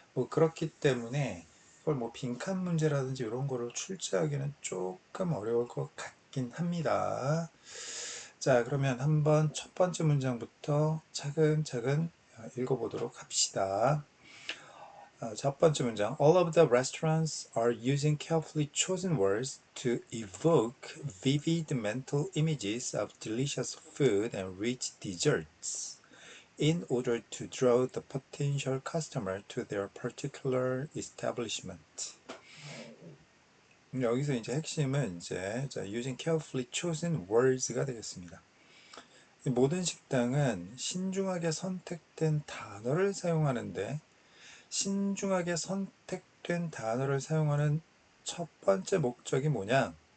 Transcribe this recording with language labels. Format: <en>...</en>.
<ko>그렇기 때문에 이걸 빈칸 문제라든지 이런 거를 출제하기는 조금 어려울 것 같긴 합니다. 자, 그러면 한번 첫 번째 문장부터 차근차근 읽어보도록 합시다. 첫 번째 문장.</ko> <en>All of the restaurants are using carefully chosen words to evoke vivid mental images of delicious food and rich desserts in order to draw the potential customer to their particular establishment.</en> <ko>여기서 이제 핵심은</ko> <en>using carefully chosen words</en> <ko>가 되겠습니다. 모든 식당은 신중하게 선택된 단어를 사용하는데 신중하게 선택된 단어를 사용하는 첫 번째 목적이 뭐냐?</ko>